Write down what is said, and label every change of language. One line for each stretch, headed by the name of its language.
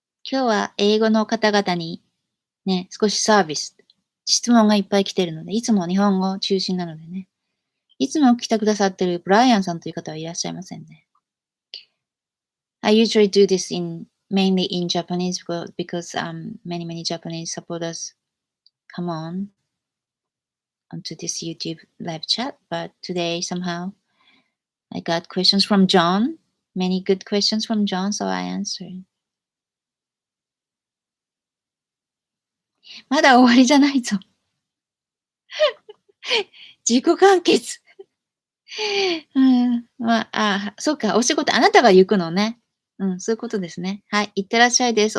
Japanese: 今日は英語の方々にね、少しサービス、質問がいっぱい来てるので、いつも日本語中心なのでね、いつも来てくださってるブライアンさんという方はいらっしゃいませんね。
English: I usually do this mainly in Japanese because many Japanese supporters come onto this YouTube live chat, but today somehow I got questions from John, many good questions from John, so I answered.
Japanese: まだ終わりじゃないぞ。自己完結。うん。そうか、お仕事、あなたが行くのね。うん、そういうことですね。はい。いってらっしゃいです。